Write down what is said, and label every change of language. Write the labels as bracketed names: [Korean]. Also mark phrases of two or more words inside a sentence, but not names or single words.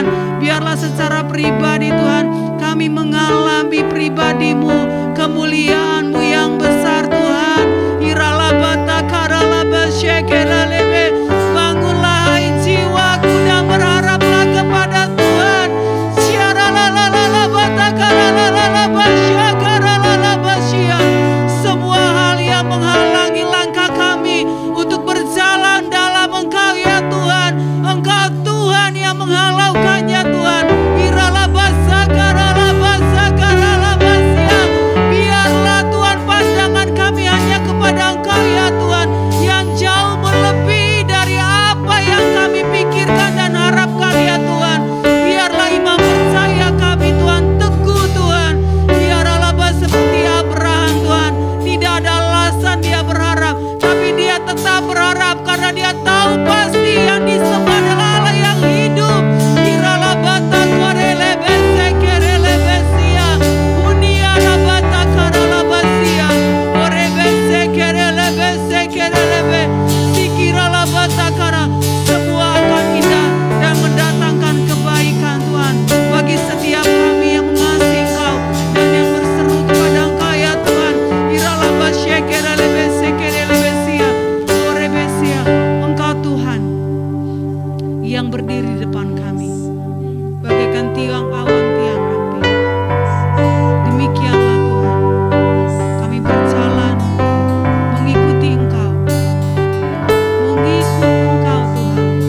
[Indonesian] Biarlah secara pribadi Tuhan kami mengalami pribadi-Mu, kemuliaan-Mu yang besar Tuhan. Iralabata karalaba shekelalebe. Bangunlah hai jiwaku dan berharaplah kepada Tuhan. Syaralalalabata karalalaba syakaralaba syia. Semua hal yang menghalangi langkah kami untuk berjalan dalam Engkau ya Tuhan, Engkau Tuhan yang menghalaukannya Tuhan. Iralabasa karalabasa karalaba syia. Biarlah Tuhan pandangan kami hanya kepada Engkau ya Tuhan, yang jauh melebihi dari apa yang kami pikirkan dan harapkan ya Tuhan. Biarlah iman percaya kami Tuhan teguh Tuhan. Biarlah seperti Abraham Tuhan, tidak ada alasan dia berharap, tapi dia tetap berharap karena dia tahu pasti yang disembah adalah Allah yang hidup. Irala bata korelebe sekerelebe sia, uniara bata karalaba sia, orebe sekerelebe sikirala bata kara. Semua akan indah dan mendatangkan kebaikan Tuhan bagi setiap kami yang mengasihi Engkau dan yang berseru kepada Engkau ya Tuhan. Irala basyekerelebe sekerelebe sia, orebe sia. Engkau Tuhan yang berdiri di depan kami bagaikan tiang awan tiang api. Demikianlah Tuhan, kami berjalan mengikuti Engkau, Tuhan.